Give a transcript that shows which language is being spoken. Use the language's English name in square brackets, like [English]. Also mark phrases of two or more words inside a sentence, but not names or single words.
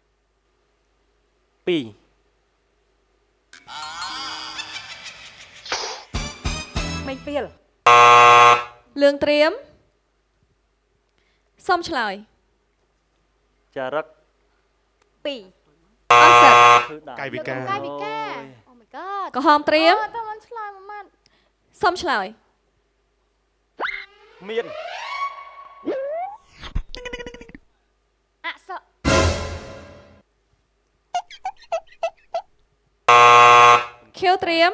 [Khmer] មេឃពីល លឿងត្រៀមសូមឆ្លើយ ចារឹក 2 អស់សិត ធ្វើដើម កាយវិការ កាយវិការ [English] Oh my god [Khmer] ក្រហមត្រៀម តើមិនឆ្លើយមួយម៉ាត់ សូមឆ្លើយ មាន អក្សរ ខៀវត្រៀម